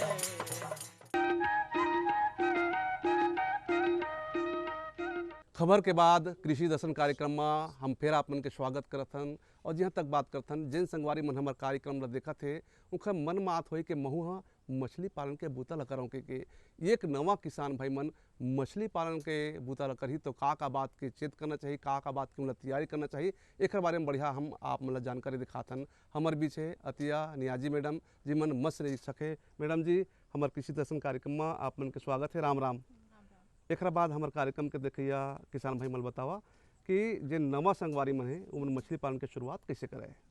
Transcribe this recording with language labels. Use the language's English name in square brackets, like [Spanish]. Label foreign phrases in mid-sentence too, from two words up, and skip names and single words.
[Chhattisgarhi] खबर के बाद कृषि दर्शन कार्यक्रम में हम फिर आप मन के स्वागत करथन और जहाँ तक बात करथन जिन संगवारी मन हमार कार्यक्रम ला देखा थे उनका मन में आत होई कि महू हाँ मछली पालन के बूता ला करौं के एक नवा किसान भाई मन मछली पालन के बूता ला करही तो का बात के चेत करना चाहिए का बात के मतलब तैयारी करना चाहिए एक बारे में बढ़िया हम आप मतलब जानकारी दिखाथन हमारे बीच है अतिया नियाजी मैडम जी मन मत्स्य निरीक्षक है मैडम जी हमारे कृषि दर्शन कार्यक्रम में आप मन के स्वागत है राम राम एक बाद हमारे कार्यक्रम के देखिया किसान भाई मन बतावा कि जे नवा संगवारी मन है उन मछली पालन की शुरुआत कैसे करे